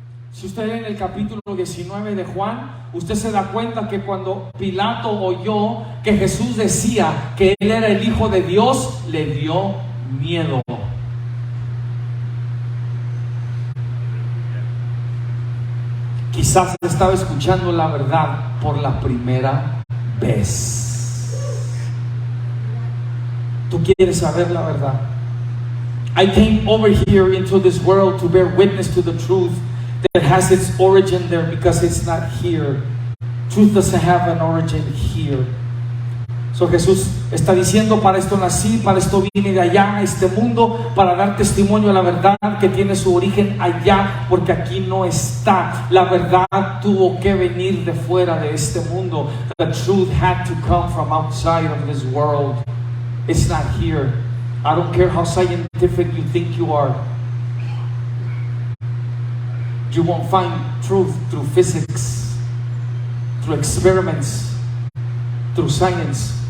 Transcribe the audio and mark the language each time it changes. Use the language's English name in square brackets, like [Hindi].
[Spanish] Si usted lee en el capítulo 19 de Juan, usted se da cuenta que cuando Pilato oyó que Jesús decía que él era el Hijo de Dios, le dio miedo. Quizás estaba escuchando la verdad por la primera vez. Tú quieres saber la verdad. [English] I came over here into this world to bear witness to the truth that has its origin there, because it's not here. Truth doesn't have an origin here. [Spanish] So Jesús está diciendo, para esto nací, para esto vine de allá a este mundo, para dar testimonio a la verdad que tiene su origen allá, porque aquí no está. La verdad tuvo que venir de fuera de este mundo. [English] The truth had to come from outside of this world. It's not here. I don't care how scientific you think you are. You won't find truth through physics, through experiments, through science.